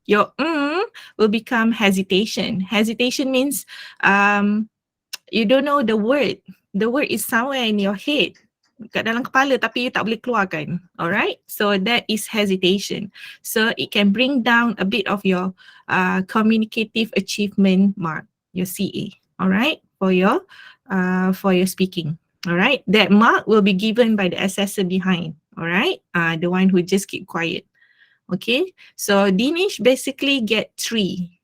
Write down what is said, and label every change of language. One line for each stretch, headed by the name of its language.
English: Your will become hesitation. Hesitation means you don't know the word. The word is somewhere in your head.
Malay: Kat dalam kepala tapi you tak boleh keluarkan.
English: Alright? So that is hesitation. So it can bring down a bit of your communicative achievement mark, your CA. Alright? For your speaking. Alright? That mark will be given by the assessor behind. Alright? The one who just keep quiet. Okay? So Dinesh basically get 3.